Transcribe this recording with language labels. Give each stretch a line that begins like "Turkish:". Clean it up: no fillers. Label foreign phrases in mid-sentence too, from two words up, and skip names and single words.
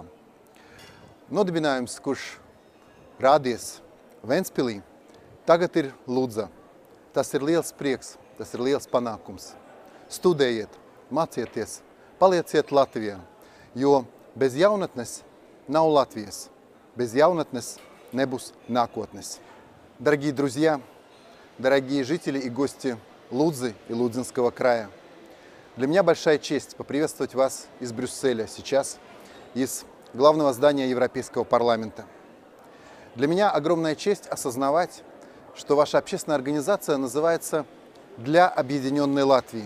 Latvian: Nodibinājums, kurš rādies Ventspilī, tagad ir Ludza. Tas ir liels prieks, tas ir liels panākums. Studējiet, mācieties, palieciet Latvijā, jo bez jaunatnes nav Латвijas, без jaunatnes nebūs nākotnes.
Russian: Дорогие друзья, дорогие жители и гости Лудзы и Лудзинского края, для меня большая честь поприветствовать вас из Брюсселя сейчас, из главного здания Европейского парламента. Для меня огромная честь осознавать, что ваша общественная организация называется «Для объединенной Латвии».